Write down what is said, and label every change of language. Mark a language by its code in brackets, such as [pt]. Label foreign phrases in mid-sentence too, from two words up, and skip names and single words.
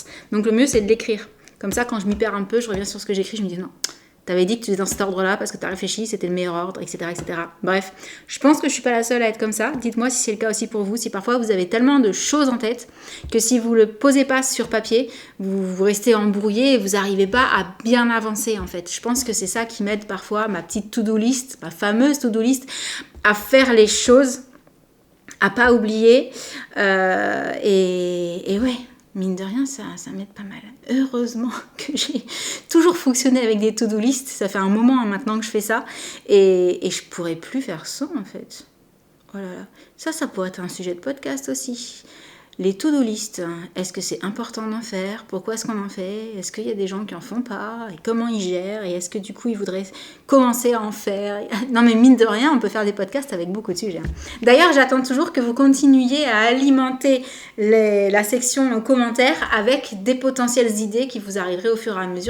[fr] Donc le mieux c'est de l'écrire. Comme ça, quand je m'y perds un peu, je reviens sur ce que j'écris, je me dis non, t'avais dit que tu étais dans cet ordre-là parce que t'as réfléchi, c'était le meilleur ordre, etc., etc. Bref, je pense que je suis pas la seule à être comme ça. Dites-moi si c'est le cas aussi pour vous, si parfois vous avez tellement de choses en tête que si vous le posez pas sur papier, vous restez embrouillé et vous n'arrivez pas à bien avancer en fait. Je pense que c'est ça qui m'aide parfois, ma petite [en] to-do list, [fr] ma fameuse [en] to-do list, [fr] à faire les choses, à pas oublier. Et ouais, mine de rien, ça m'aide pas mal. Heureusement que j'ai toujours fonctionné avec des [en] to-do list. [fr] Ça fait un moment maintenant que je fais ça. Et je pourrais plus faire ça, en fait. Oh là là. Ça pourrait être un sujet de podcast aussi. Les [en] to-do list, [fr] est-ce que c'est important d'en faire? Pourquoi est-ce qu'on en fait? Est-ce qu'il y a des gens qui en font pas? Et comment ils gèrent? Et est-ce que du coup ils voudraient commencer à en faire? Non mais mine de rien, on peut faire des podcasts avec beaucoup de sujets. D'ailleurs, j'attends toujours que vous continuiez à alimenter la section commentaires avec des potentielles idées qui vous arriveraient au fur et à mesure.